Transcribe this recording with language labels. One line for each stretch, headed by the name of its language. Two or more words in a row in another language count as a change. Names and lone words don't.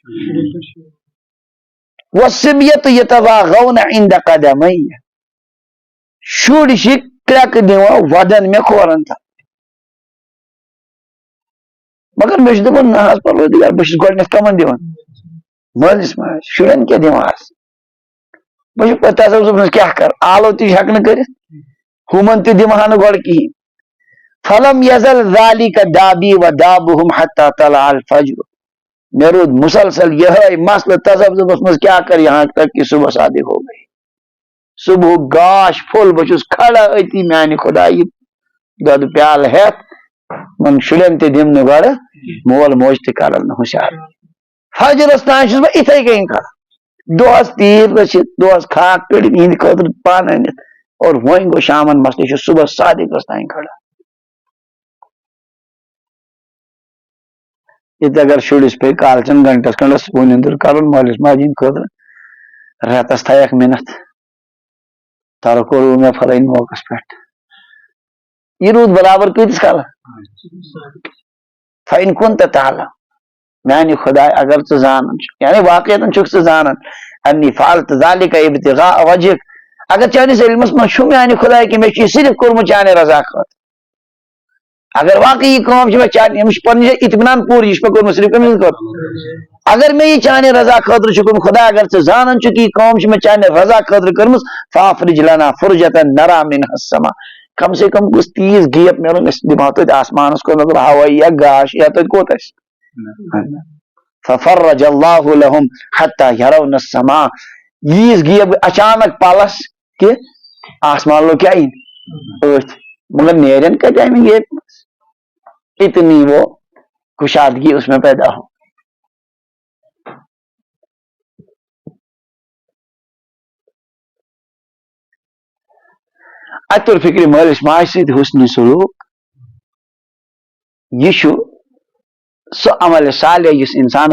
Arabic: والصبیة یتواغون عند قدمی
Kashmiri: شُرۍ چھِ کرٛٮ۪کہٕ دِوان ودن مےٚ کھورن تل مگر مےٚ چھُ دپان نہ حظ پروردگار بہٕ چھُس گۄڈٕنیتھ کمن دِوان مٲلِس ماجہِ شُرٮ۪ن کیٛاہ دِوان حظ بہٕ چھُس پتہٕ تذبذبس منٛز کیٛاہ کر آلو تہِ ہٮ۪کہٕ نہٕ کٔرِتھ ہُمن تہِ دِمہٕ ہا نہٕ گۄڈٕ کِہینۍ
Arabic: فلم یزل ذالک دابی ودابہم حتی طلع الفجر
Kashmiri: مےٚ روٗد مسلسل یہے مسلہٕ تذبذبس منٛز کیٛاہ کر
Urdu: یہاں تک کہ صبح صادق ہو گئی
Kashmiri: صبحُک گاش پھوٚل بہٕ چھُس کھڑا أتی میانہِ خۄدایہِ دۄدٕ پیالہٕ ہٮ۪تھ وۄنۍ شُرٮ۪ن تہِ دِم نہٕ گۄڈٕ مول موج تہِ کرن نہٕ ہوشیار فجرس تام چھُس بہٕ یِتھے کٔنۍ کھڑا دۄہس تیٖر رٔچھِتھ دۄہس خاک کٔڑِتھ یِہنٛدِ خٲطرٕ پن أنِتھ اور وۄنۍ گوٚو شامن مسلہٕ چھُ صبح صادقس تام کھڑا ییٚتہِ اگر شُرِس پیٚیہِ کالچن گنٹس کھنڈس صبح نِندٕر کرُن مٲلِس ماجہِ ہِنٛدِ خٲطرٕ رٮ۪تس تھایکھ مِنتھ ترکو روٗد مےٚ پھلٲنۍ موقعس پٮ۪ٹھ یہِ روٗد برابر کۭتِس کالس
Arabic: فإن كنت تعلم
Kashmiri: میانہِ خۄداے اگر ژٕ زانان چھُکھ یعنی واقعیتن چھُکھ ژٕ زانان
Arabic: انی فعلت ذلك ابتغاء وجهك
Kashmiri: اگر چٲنِس علمس منٛز چھُ میانہِ خۄداے کہ مےٚ چھُ یہِ صرف کوٚرمُت چانہِ رضا خٲطرٕ اگر واقعی یہِ کٲم چھِ مےٚ چانہِ یِم چھِ پنٕنۍ جایہِ اطمینان پوٗرٕ یہِ چھُ مےٚ کوٚرمُت صرف کٔمِس خٲطرٕ اگر مےٚ یہِ چانہِ رضا خٲطرٕ چھُ کوٚرمُت خۄدا اگر ژٕ زانان چھُکھ یہِ کٲم چھِ مےٚ چانہِ رضا خٲطرٕ کٔرمٕژ
Arabic: فافرج لنا فرجة نرى منها السما
Kashmiri: کم سے کم گوٚژھ تیٖژ گیپ میلُن أسۍ دِمہو تۄتہِ آسمانس کُن نظر ہوٲیی یا گاش یا تَتہِ کوٚت آسہِ
Arabic: ففرج الله لهم حتى يرون السما
Kashmiri: ییٖژ گیپ اچانک پلس کہ آسمان لوگ کیٛاہ یِنۍ أتھۍ مگر نیرن کتہِ امہِ گیپ منٛز
Urdu: اتنی وہ کشادگی اس میں پیدا ہو
Kashmiri: اتہِ توٚر فِکرِ مٲلِس ماجہِ سۭتۍ حُسنِ سلوٗک یہِ چھُ سُہ عمل صالح یُس انسانس